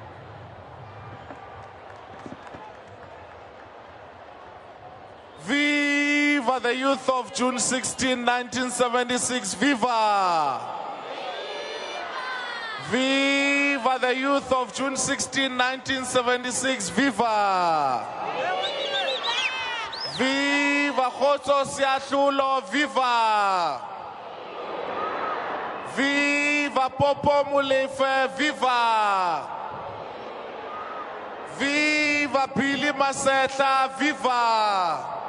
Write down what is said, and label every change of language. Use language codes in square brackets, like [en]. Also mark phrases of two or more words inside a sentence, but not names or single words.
[en] Viva the youth of June 16, 1976, viva! Viva the youth of June 16, 1976, viva! Viva Khotso Siahlulo, viva! Viva Popo Molefe, viva! Viva Billy Masetla, viva!